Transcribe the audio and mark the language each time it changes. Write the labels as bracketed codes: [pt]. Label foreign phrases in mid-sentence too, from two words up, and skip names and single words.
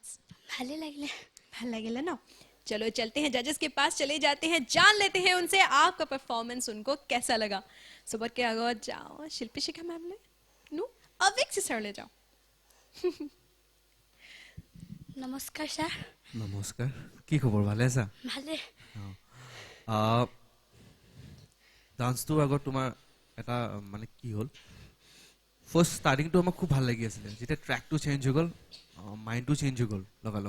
[as] ভালে লাগিলে ভাল লাগিলে [hi] ना चलो चलते हैं जजेस के पास चले जाते हैं जान लेते हैं उनसे आपका परफॉर्मेंस उनको कैसा लगा सुबह के आगे जाओ शिल्पी शिखा मैम ले नु अविक से सर ले जाओ [as] নমস্কাৰ ছাৰ নমস্কাৰ কি খবৰ ভালে আছা ভালে ডান্সটোৰ আগত তোমাৰ এটা মানে কি হ'ল [en] first starting [as] আমাক খুব ভাল লাগি আছিলে যেতিয়া [en] track change [as] হৈ গ'ল [en] mind change [as] হৈ গ'ল লগালগ